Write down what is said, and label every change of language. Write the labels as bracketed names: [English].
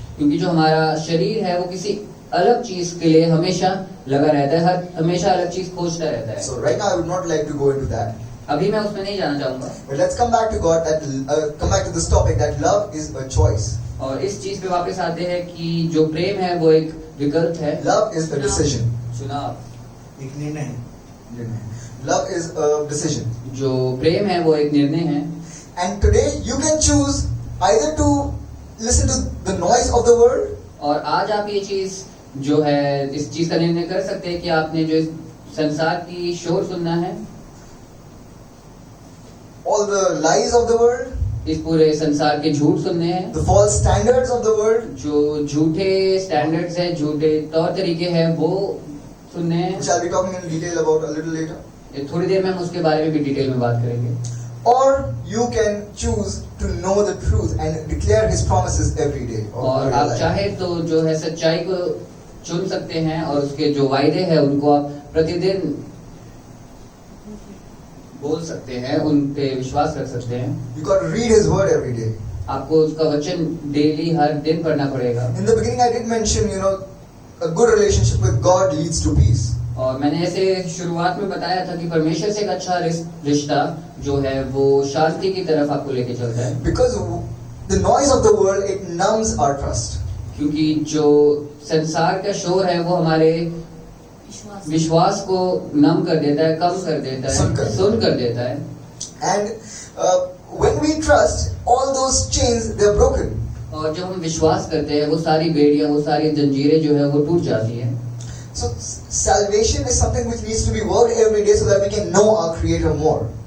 [Hindi] क्योंकि जो हमारा शरीर है वो किसी अलग चीज के लिए हमेशा लगा रहता है, हमेशा अलग चीज खोजता रहता है। [English] So right now I would not like to go into that. [Hindi] अभी मैं उसमें नहीं जाना चाहूंगा। [English] But let's come back to God. Come back to this topic that love is a choice. [Hindi] और इस चीज पे वापस आते हैं कि जो प्रेम है वो एक विकल्प है। [English] Love is a decision. [Hindi] चुनाव, एक निर्णय है। [English] Love is a decision. [Hindi] जो प्रेम है वो एक निर्णय है। [English] And today you can choose either to listen to the noise of the world. [Hindi] और आज आप ये चीज जो है इस चीज का निर्णय कर सकते हैं कि आपने जो इस संसार की शोर सुनना है, [English] All the lies of the world. [Hindi] इस पूरे संसार के झूठ सुनने हैं, [English] The false standards of the world. [Hindi] जो झूठे स्टैंडर्ड्स हैं, झूठे तौर तरीके हैं, वो सुनने हैं। [English] Which I'll be talking in detail about a little later. [Hindi] थोड़ी देर में हम उसके बारे में भी डिटेल में बात करेंगे। [English] Or you can choose to know the truth and declare His promises every day. [Hindi] और आप चाहे तो जो है सच्चाई को चुन सकते हैं और उसके जो वायदे हैं उनको आप प्रतिदिन बोल सकते हैं, उन पे विश्वास कर सकते हैं। [English] You got to read His word every day. [Hindi] आपको उसका वचन डेली हर दिन पढ़ना पड़ेगा। [English] In the beginning, I did mention, a good relationship with God leads to peace. [Hindi] और मैंने ऐसे शुरुआत में बताया था कि परमेश्वर से एक अच्छा रिश्ता जो है वो शांति की तरफ आपको लेके चलता है। [English] Because the noise of the world, it numbs our trust. [Hindi] क्योंकि जो संसार का शोर है वो हमारे विश्वास को नम कर देता है, कम कर देता है, सुन कर देता है। [English] And when we trust, all those chains, they're broken. [Hindi] और जब हम विश्वास करते हैं वो सारी बेड़ियां, वो सारी जंजीरें जो है वो टूट जाती हैं। [English] So salvation is something which needs to be worked every day so that we can know our Creator more.